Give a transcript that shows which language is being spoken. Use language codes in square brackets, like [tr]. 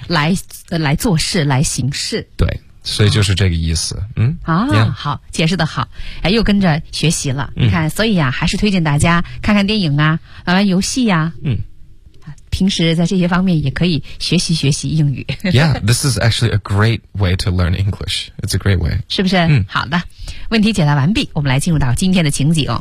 [zh] 来做事来行事对所以就是这个意思好解释的好又跟着学习了你看所以还是推荐大家看看电影啊玩玩游戏啊平时在这些方面也可以学习学习英语。 [en] Yeah, this is actually a great way to learn English. It's a great way. [zh] 是不是？嗯，好的。问题解答完毕，我们来进入到今天的情景。